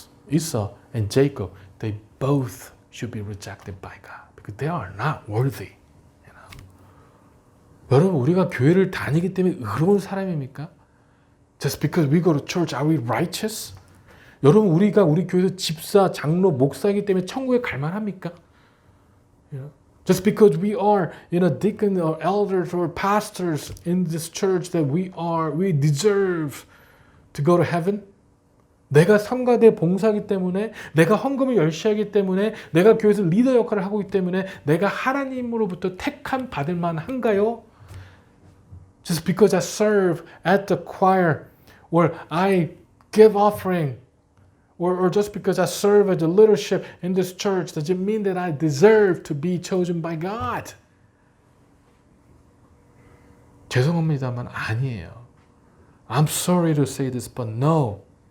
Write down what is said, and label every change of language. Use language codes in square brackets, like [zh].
[en] Esau and Jacob, they both should be rejected by God because they are not worthy. [ko] 여러분, 우리가 교회를 다니기 때문에 의로운 사람입니까? [en] Just because we go to church, are we righteous? [ko] 여러분, 우리가 우리 교회에서 집사, 장로, 목사이기 때문에 천국에 갈 만합니까? [en] Just because we are, deacon or elders or pastors in this church that we deserve to go to heaven? [ko] 내가 성가대 봉사하기 때문에, 내가 헌금을 열심히 하기 때문에, 내가 교회에서 리더 역할을 하고 있기 때문에 내가 하나님으로부터 택함 받을 만한가요? [en] Just because I serve at the choir or I give offering or just because I serve as the leadership in this church, does it mean that I deserve to be chosen by God? [ko] 죄송합니다만 아니에요. [en] I'm sorry to say this, but no.